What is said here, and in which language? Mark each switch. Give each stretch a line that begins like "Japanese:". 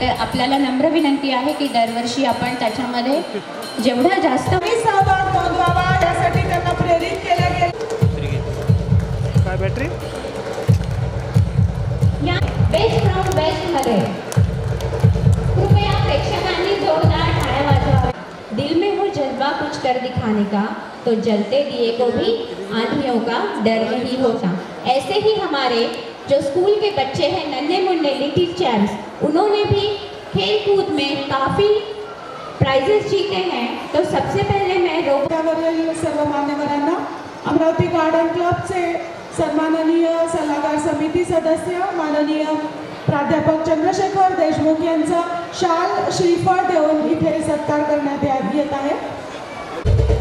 Marathi: तर आपल्याला नम्र विनंती आहे की दरवर्षी आपण त्याच्यामध्ये जेवढा जास्त सहभाग नोंदवावा यासाठी त्यांना प्रेरित केलं गेलं. काय बॅटरी या बेस्ट फ्रॉम बेस्ट मध्ये कृपया प्रेक्षकांनी जोरदार तालियां वाजवाव्या.
Hindi: दिल में हो जज्बा कुछ कर दिखाने का तो जलते दिए को भी आंधियों का डर नहीं होता. ऐसे ही हमारे जो स्कूल के बच्चे हैं नन्हे मुन्ने लिटिल चैम्प्स, उन्होंने भी खेल कूद में काफ़ी प्राइजेस जीते हैं. तो सबसे पहले मैं
Marathi: त्यावरील सर्व मान्यवरांना अमरावती गार्डन क्लबचे सन्माननीय सल्लागार समिती सदस्य माननीय प्राध्यापक चंद्रशेखर देशमुख यांचा शाल श्रीफळ देऊन इथे सत्कार करण्यात येत आहे.